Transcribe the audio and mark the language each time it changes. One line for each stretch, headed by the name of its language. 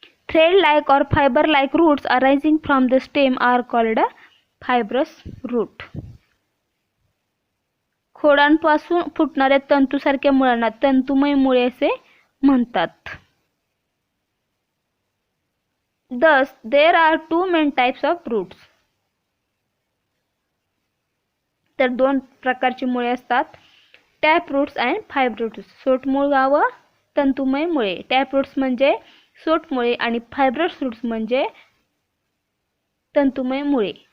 English: Thread-like or fiber-like roots arising from the stem are called fibrous root.
Marathi: खोडांपासून फुटणाऱ्या तंतूसारख्या मुळांना तंतुमय मुळे असे म्हणतात.
English: Thus, there are two main types of roots.
Marathi: तर 2 प्रकारची मुळे असतात,
English: Tap roots and fibre roots.
Marathi: सोटमूळ व तंतुमय मुळे. टॅप रूट्स म्हणजे सोटमुळे आणि फायब्रस रूट्स म्हणजे तंतुमय मुळे.